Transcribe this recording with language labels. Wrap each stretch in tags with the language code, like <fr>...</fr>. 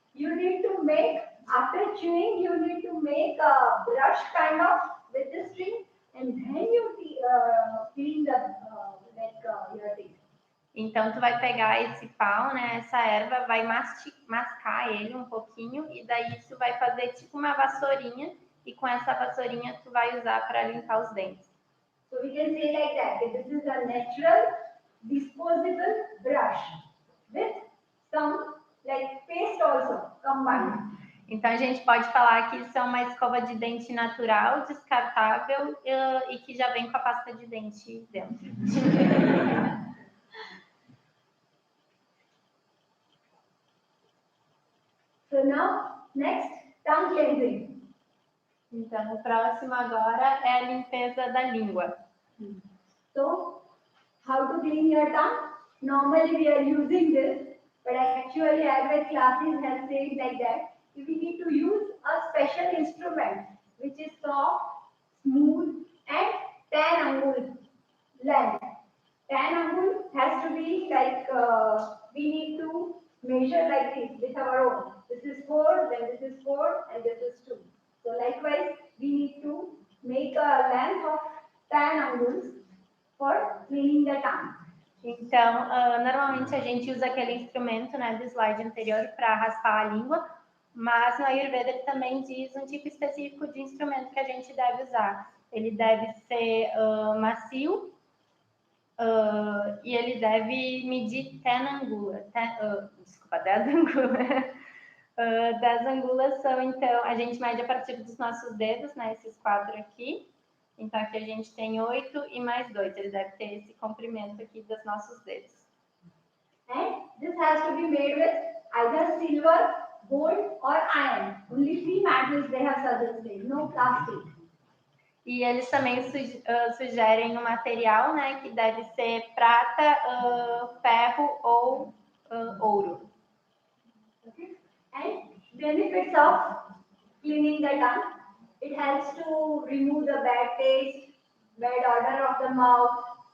<en>You need to make, after chewing, you need to make a brush kind of with the string, and then you clean your teeth.</en> <pt>Então, tu vai pegar esse pau, né, essa erva, vai mascar ele um pouquinho, e daí tu vai fazer tipo uma vassourinha, e com essa vassourinha tu vai usar para limpar os dentes.</pt> <en>So we can say like that, this is a natural disposable brush with some like paste also combined.</en> <pt>Então, a gente pode falar que isso é uma escova de dente natural, descartável e que já vem com a pasta de dente dentro.</pt> <en>So now, next, tongue cleansing.</en> <pt>Então, o próximo agora é a limpeza da língua.</pt> <en>So, how to clean your tongue? Normally we are using this, but actually Ayurved classes have said like that. We need to use a special instrument which is soft, smooth and 10 angul length. 10 angul has to be like, we need to measure like this with our own. This is 4, then this is 4 and this is 2. So likewise, we need to make a length of 10 anguls for cleaning the tongue.</en> <pt>Então, normalmente a gente usa aquele instrumento, né, do slide anterior para raspar a língua, mas no Ayurveda ele também diz um tipo específico de instrumento que a gente deve usar. Ele deve ser macio e ele deve medir 10 angulas. 10 angulas. 10 angulas são, então, a gente mede a partir dos nossos dedos, né, esses 4 aqui. Então, aqui a gente tem 8 e mais 2. Ele deve ter esse comprimento aqui dos nossos dedos.</pt> <en>And this has to be made with either silver, gold or iron. Only 3 metals they have suggested, no plastic.</en> <pt>E eles também sugerem um material, né, que deve ser prata, ferro ou ouro.</pt> <en>Okay. And benefits of cleaning the tongue. It helps to remove the bad taste, bad odor of the mouth.</en>